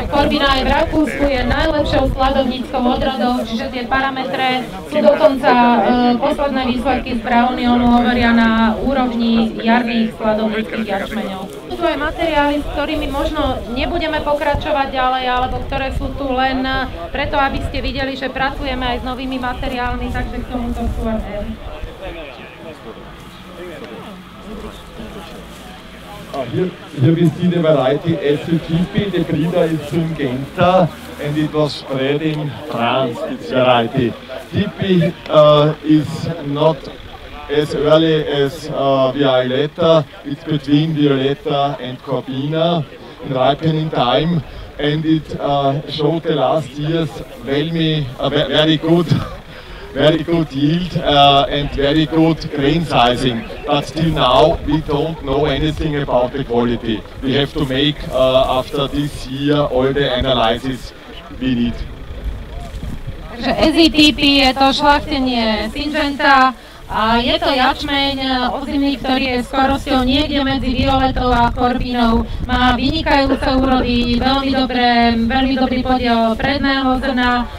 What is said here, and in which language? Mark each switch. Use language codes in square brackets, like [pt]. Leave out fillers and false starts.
[sk] Korbina aj v Rakúsku je najlepšou sladovníckou odrodou, čiže tie parametre sú dokonca posledné výsledky z Brownionu hovoria na úrovni jarných sladovníckych jačmeňov. Sú tu aj materiály, s ktorými možno nebudeme pokračovať ďalej, alebo ktoré sú tu len preto, aby ste videli, že pracujeme aj s novými materiálmi, takže k tomuto sú aj. [en] Here we see the variety SCGP, the breeder is Syngenta and it was bred in France, this variety. TP is not as early as Violetta, it's between Violetta and Corbina in ripening time, and it showed the last years very good very good yield and very good grain sizing. But till now we don't know anything about the quality. We have to make after this year all the analysis we need. [sk] Takže SETP je to šľachtenie Syngenta a je to jačmeň ozimný, ktorý je skorosťou niekde medzi violetou a korbinou. Má vynikajúce úrody, veľmi dobrý podiel predného zrna.